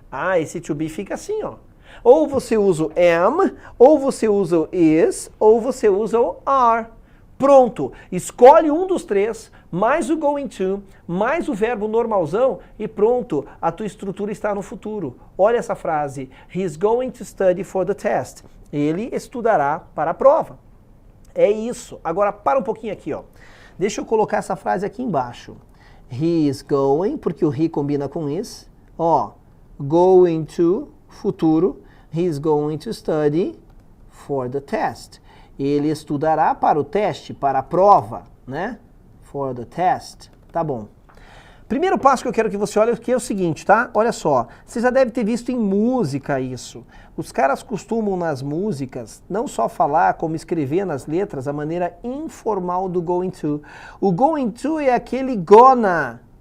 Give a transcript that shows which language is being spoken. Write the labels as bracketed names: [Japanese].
[Portuguese] Ah, esse to be fica assim, ó. Ou você usa o am, ou você usa o is, ou você usa o are. Pronto, escolhe um dos 3, mais o going to, mais o verbo normalzão e pronto, a tua estrutura está no futuro. Olha essa frase, [English] he's going to study for the test. [Portuguese] Ele estudará para a prova. É isso. Agora, para um pouquinho aqui, ó. Deixa eu colocar essa frase aqui embaixo. [English] He is going, [Portuguese] porque o he combina com is. Ó, going to, futuro. [English] He is going to study for the test. [Portuguese] Ele estudará para o teste, para a prova, né? [English] For the test. [Portuguese] Tá bom. Primeiro passo que eu quero que você olhe aqui é o seguinte, tá? Olha só, você já deve ter visto em música isso. Os caras costumam nas músicas não só falar, como escrever nas letras a maneira informal do going to. O going to é aquele gonna,